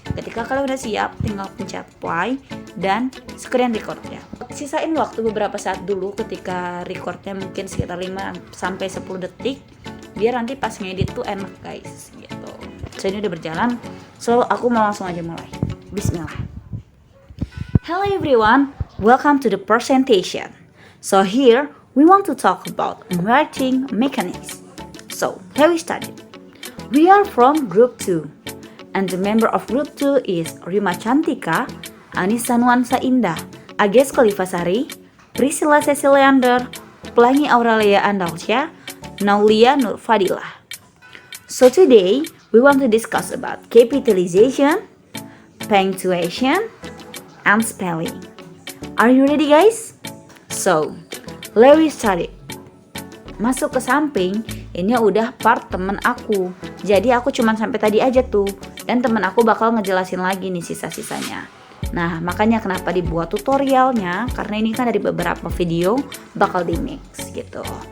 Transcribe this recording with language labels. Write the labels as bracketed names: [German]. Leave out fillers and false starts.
[Indonesian] Ketika kalian udah siap, tinggal pencet play dan screen record ya. Sisain waktu beberapa saat dulu ketika recordnya mungkin sekitar 5 sampai 10 detik biar nanti pas ngedit tuh enak guys gitu. So ini udah berjalan, so aku mau langsung aja mulai. [Arabic] Bismillah. [English] Hello everyone, welcome to the presentation. So here we want to talk about writing mechanics. So here we started. We are from group 2 and the member of group 2 is Rima Cantika, Anissa Nuansa Indah, Agnes Kolivasari, Priscilla Ceciliandra, Pelangi Auralia Andausia, Naulia Nur Fadilah. So today we want to discuss about capitalization, punctuation, and spelling. Are you ready guys? So let's start it. [Indonesian] Masuk ke samping, ini udah part temen aku. Jadi aku cuman sampai tadi aja tuh. Dan temen aku bakal ngejelasin lagi nih sisa-sisanya. Nah, makanya kenapa dibuat tutorialnya, karena ini kan dari beberapa video bakal di mix gitu.